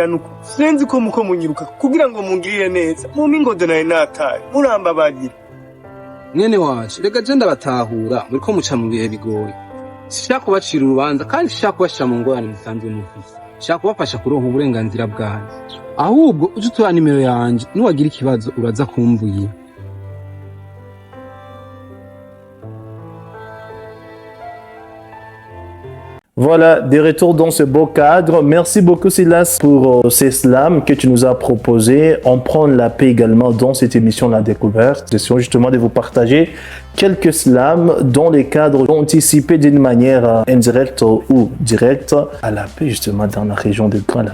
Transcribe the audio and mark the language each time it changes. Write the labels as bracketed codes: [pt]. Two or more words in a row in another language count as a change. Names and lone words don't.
[rn] nuko sinzi ko muko munyiruka kugira ngo mungirire neza mu mingodo naye nataye murambabarira mwene wacu reka je ndabatahura muriko muca mu bihe bigoye sishaka kubacira urubanza kandi sishaka kubashira mu ngorane musanzwe mufise sishaka kubafasha kuronka uburenganzira bwanyu ahubwo uje utora nimero yanje niwagira ikibazo uraza kumvira. [fr] Voilà, des retours dans ce beau cadre. Merci beaucoup Silas pour ces slams que tu nous as proposés. On prend la paix également dans cette émission La Découverte. J'essaie justement de vous partager quelques slams dans les cadres anticipés d'une manière indirecte ou directe à la paix justement dans la région de Grand Lac.